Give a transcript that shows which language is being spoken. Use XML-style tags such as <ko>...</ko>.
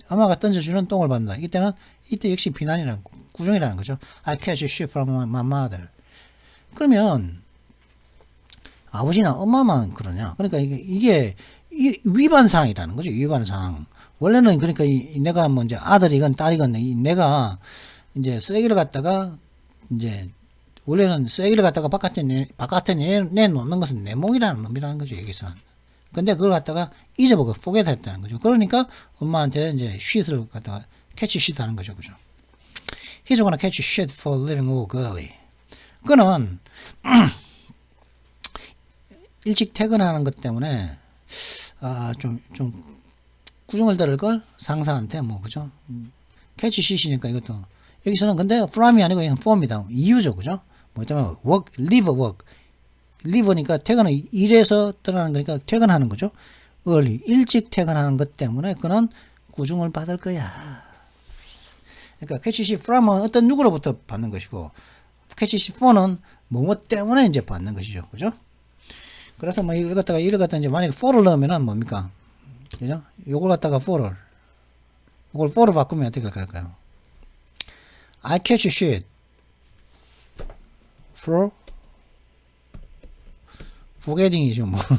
<ko>엄마가 던져주는 똥을 받는다. 이때 역시 비난이라는 꾸중이라는 거죠.</ko> <en>I catch shit from my mother.</en> <ko>그러면 아버지나 엄마만 그러냐? 그러니까 이게 위반사항이라는 거죠. 위반사항. 원래는 그러니까 내가 뭐 이제 아들이건 딸이건 내가 이제 쓰레기를 갖다가 이제 원래는 쓰레기를 갖다가 바깥에 내놓는 것은 내 몫이라는 놈이라는 거죠. 여기서는. 근데 그걸 갖다가 잊어보고 forget 했다는 거죠. 그러니까 엄마한테 이제 shit을 갖다가 catch shit 하는 거죠. 그죠?</ko> <en>He's gonna catch shit for leaving work early.</en> <ko>그는 일찍 퇴근하는 것 때문에 좀 꾸중을 들을 걸 상사한테 그죠? catch shit이니까 이것도 여기서는 근데 from이 아니고 그냥 form이다. 이유죠. 그죠? 뭐냐면 work, leave work. leave니까 퇴근은 일에서 떠나는 거니까 퇴근하는 거죠. early, 일찍 퇴근하는 것 때문에 그는 꾸중을 받을 거야. 그러니까 catch shit from은 어떤 누구로부터 받는 것이고 catch shit for는 뭐뭐 때문에 이제 받는 것이죠. 그죠? 그래서 이걸 갖다가 이제 만약에 for를 넣으면은 뭡니까? 그죠? 요걸 갖다가 for를 바꾸면 어떻게 할까요?</ko> <en>I catch shit for forgetting이죠, 뭐.</en>